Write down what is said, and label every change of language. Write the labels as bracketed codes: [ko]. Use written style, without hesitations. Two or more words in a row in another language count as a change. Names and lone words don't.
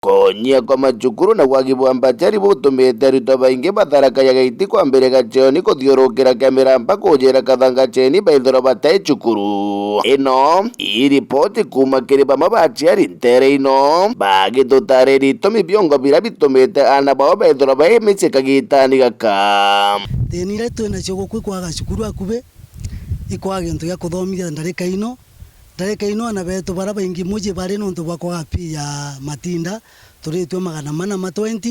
[mer] Konyia kwa macukuru na wagibu wa mbachari butumite arutwo baingi batharakagia gaiti kwa mbere gacheoni kuthiurukira kamera mpaka ujira kathanga cheni baithiro batae cukuru ino ii ripoti kuma kiri bamwe bachiari ntere ino bagitutarira itumi biongo bira bitumite ana bao baithiro bai micie kagitani gaka thini iria twinacio guku kwaga cukuru akubi ikwaga gintu gia kuthomithia ndarika ino ana betu bara baingi muji bari nontu bwa kwaga pia matinda turitwe 420